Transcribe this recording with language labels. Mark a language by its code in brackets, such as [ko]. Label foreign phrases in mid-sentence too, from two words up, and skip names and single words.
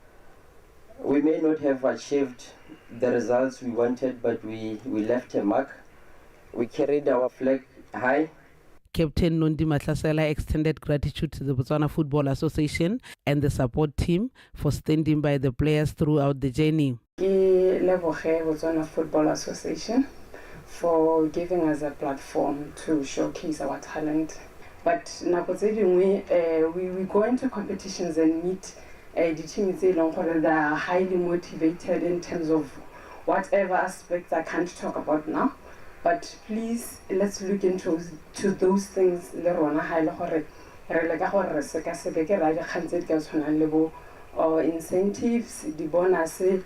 [en] We may not have achieved the results we wanted, but we left a mark We carried our flag high. Captain Nondi Matlasela extended gratitude to the Botswana Football Association and the support team for standing by the players throughout the journey. [tn] Ke leboge [en] Botswana Football Association for giving us a platform to showcase our talent. But [tn] nako tse dingwe [en] we go into competitions and meet the teams that are highly motivated in terms of whatever aspects I can't talk about now. But please, let's look into those things. Incentives, the bonuses.